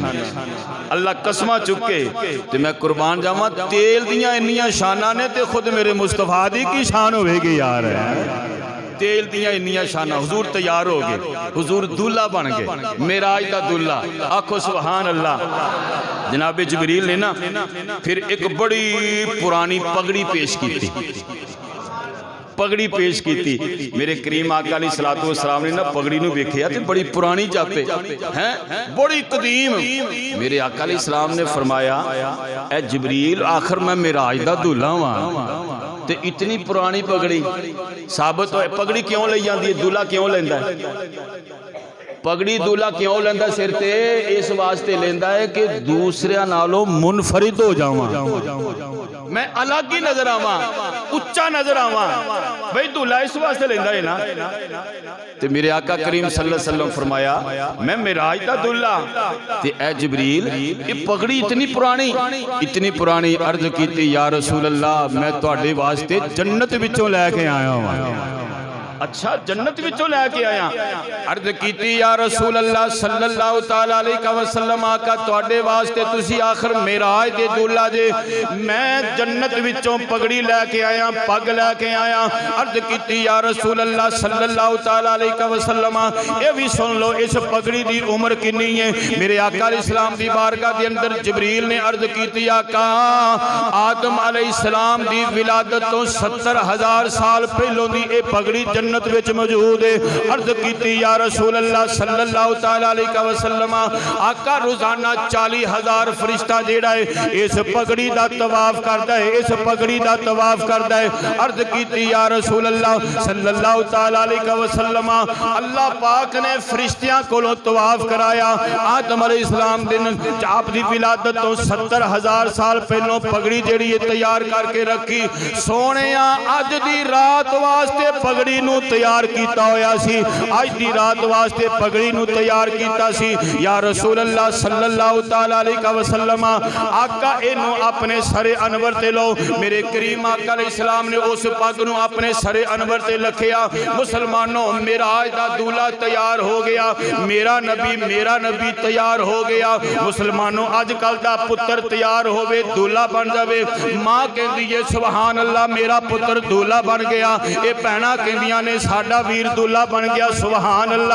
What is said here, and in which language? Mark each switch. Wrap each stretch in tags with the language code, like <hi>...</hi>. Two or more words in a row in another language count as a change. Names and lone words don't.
<pa>اللہ قسماں چکے تے میں قربان جاواں، تیل دیاں انیاں شاناں نے تے خود میرے مصطفیٰ دی کی شان ہوویگی یار. تیل دیاں انیاں شاناں۔ حضور تیار ہو گئے، حضور دولہا بن گئے، معراج دا دولہا. آکھو</pa> <ar>سبحان الله.</ar> <pa>جنابِ جبرائیل نے نا فیر اک بڑی پرانی پگڑی پیش کی، پگڑی پیش کی. میرے کریم آقا</pa> <ar>عليه الصلاة والسلام</ar> <pa>نے نا پگڑی نوں ویکھیا تے بڑی پرانی جاپے ہیں، بڑی قدیم. میرے آقا علیہ‌السلام نے فرمایا اے جبرائیل آخر میں معراج دا دولہا واں تے اتنی پرانی پگڑی ثابت ہو. پگڑی کیوں لئی جاتی ہے، دولہا کیوں لیندا ہے? پگڑی دولہا کیوں لیندا سر تے? اس واسطے لیندا ہے کہ دوسریاں نالوں منفرد ہو جاواں، میں الگ ہی نظر آواں، اچا نظر آواں. بھائی دولہا اس واسطے لیندا ہے نا. تے میرے آقا کریم</pa> <ar>صلى الله عليه وسلم</ar> <pa>فرمایا میں معراج دا دولہا تے اے جبرائیل یہ پگڑی اتنی پرانی، اتنی پرانی. عرض کی</pa> <ar>يا رسول الله</ar> <pa>میں تہاڈے واسطے جنت وچوں لیکے آیا ہوں. اچھا جنت وچوں لیکے آیا. عرض کی</pa> <ar>يا رسول الله صلى الله تعالى عليه وسلم</ar> <pa>آقا تہاڈے واسطے تسی آخر معراج دے دولہا جے، میں جنت وچوں پگڑی لیکے آیا، پگ لیکے آیا. عرض کی</pa> <ar>يا رسول الله صلى الله تعالى عليه وسلم</ar> <pa>یہ بھی سن لو اس پگڑی دی عمر کتنی ہے. میرے آقا علیہ‌السلام دی بارگاہ دے اندر جبرائیل نے عرض کی آقا آدم علیہ‌السلام دی ولادت تو 70,000 سال پہلوں دی یہ پگڑی جنت وچ موجود ہے. عرض کی</pa> <ar>يا رسول الله صلى الله تعالى عليه وسلم</ar> <pa>آقا روزانہ 40,000 فرشتہ جیہڑا ہے اس پگڑی دا طواف کردا ہے، اس پگڑی دا طواف کردا ہے. عرض کی</pa> <ar>يا رسول الله صلى الله تعالى عليه وسلم</ar> <pa>اللہ پاک نے فرشتیاں کولوں طواف کرایا. آدم علیہ‌السلام دن آپ دی ولادت تو 70,000 سال پہلوں پگڑی جیہڑی ہے تیار کرکے رکھی. سونے اج دی رات واسطے پگڑی نوں نوں تیار کیتا ہویا سی، اج دی رات واسطے پگڑی نوں تیار کیتا سی.</pa> <ar>يا رسول الله صلى الله تعالى عليه وسلم</ar> <pa>آقا اینو اپنے سرِ انور تے لو. میرے کریم آقا علیہ‌السلام نے اس پگ نوں اپنے سرِ انور تے لکھیا. مسلمانو معراج دا دولہا تیار ہو گیا، میرا نبی تیار ہو گیا. مسلمانو اجکل دا پتر تیار ہووے دولہا بن جاوے، ماں کہندی ہے</pa> <ar>سبحان الله</ar> <pa>میرا پتر دولہا بن گیا، یہ بھیناں کہندیاں نے ساڈا ویر دولہا بن گیا</pa> <ar>سبحان الله.</ar>